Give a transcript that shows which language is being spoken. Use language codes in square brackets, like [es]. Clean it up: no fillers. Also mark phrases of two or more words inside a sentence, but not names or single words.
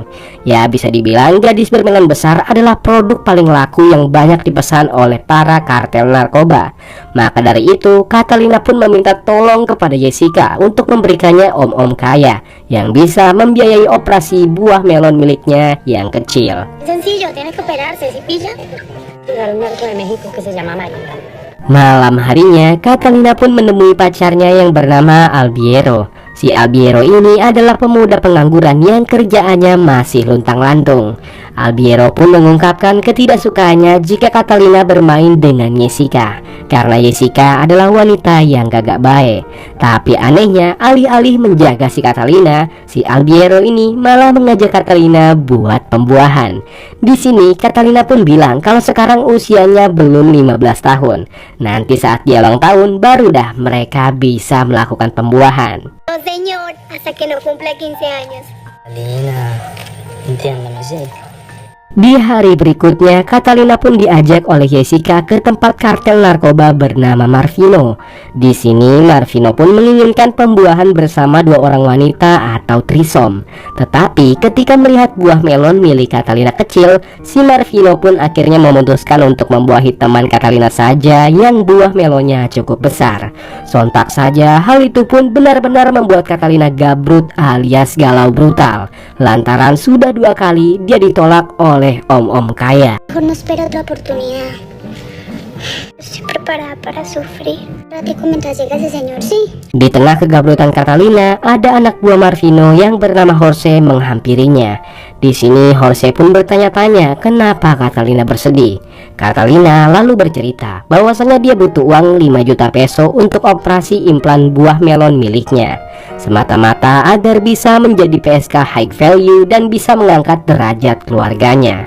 [id] Ya, bisa dibilang gadis bermelon besar adalah produk paling laku yang banyak dipesan oleh para kartel narkoba. Maka dari itu, Catalina pun meminta tolong kepada Jessica untuk memberikannya om-om kaya yang bisa membiayai operasi buah melon miliknya yang kecil. [es] Sencillo, tienes que operarse, si pilla. Al narco de México que se llama María. [id] Malam harinya, Catalina pun menemui pacarnya yang bernama Albiero. Si Albiero ini adalah pemuda pengangguran yang kerjaannya masih luntang-lantung. Albiero pun mengungkapkan ketidaksukaannya jika Catalina bermain dengan Jessica, karena Jessica adalah wanita yang gagak baik. Tapi anehnya, alih-alih menjaga si Catalina, si Albiero ini malah mengajak Catalina buat pembuahan. Di sini Catalina pun bilang kalau sekarang usianya belum 15 tahun. Nanti saat dia ulang tahun baru dah mereka bisa melakukan pembuahan. [es] No, señor, hasta que no cumpla 15 años. Lina, entiéndeme, sí. [id] Di hari berikutnya, Catalina pun diajak oleh Jessica ke tempat kartel narkoba bernama Marvino. Di sini, Marvino pun menginginkan pembuahan bersama dua orang wanita atau trisom. Tetapi ketika melihat buah melon milik Catalina kecil, si Marvino pun akhirnya memutuskan untuk membuahi teman Catalina saja yang buah melonnya cukup besar. Sontak saja, hal itu pun benar-benar membuat Catalina gabrut alias galau brutal. Lantaran sudah 2 kali dia ditolak oleh om-om kaya. [es] Mejor no espera otra oportunidad. Estoy preparada para sufrir. Platico mientras llega ese señor, sí. [id] Di tengah kegabrutan Catalina, ada anak buah Marvino yang bernama Jorge menghampirinya. Di sini Jorge pun bertanya-tanya kenapa Catalina bersedih. Catalina lalu bercerita bahwasanya dia butuh uang 5 juta peso untuk operasi implan buah melon miliknya, semata-mata agar bisa menjadi PSK [en] high value [id] dan bisa mengangkat derajat keluarganya.